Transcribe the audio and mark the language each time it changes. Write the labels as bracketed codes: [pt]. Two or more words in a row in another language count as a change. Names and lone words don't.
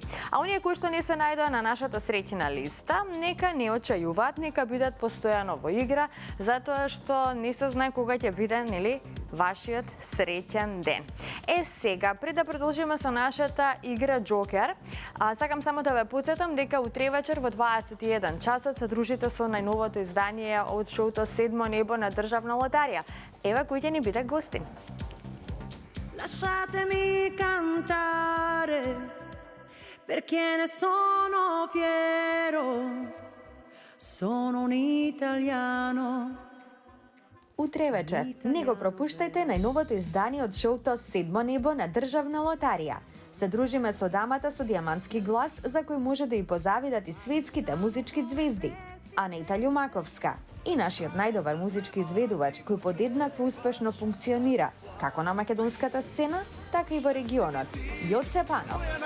[mk] А оние кои што не се најдоа на нашата среќна листа, нека не очајуваат, нека бидат постојано во игра, затоа што не се знае кога ќе биде, нели, вашиот среќен ден. Сега, пред да продолжиме со нашата игра Джокер, сакам само да ве потсетам дека утре вечер во 21 часот се дружите со најновото издание од шоуто Седмо небо на Државна лотарија. Ева кој ќе ни биде гостин. [it] Lasciatemi cantare perché ne sono fiero, sono un italiano. [mk] Утре вечер, не го пропуштајте најновото издание од шоуто Седмо небо на Државна лотарија. Се дружиме со дамата со диамантски глас, за кој може да и позавидат и светските музички звезди. Анета Љумаковска и нашиот најдобар музички изведувач, кој подеднакво успешно функционира, како на македонската сцена, така и во регионот, Јоце Панов.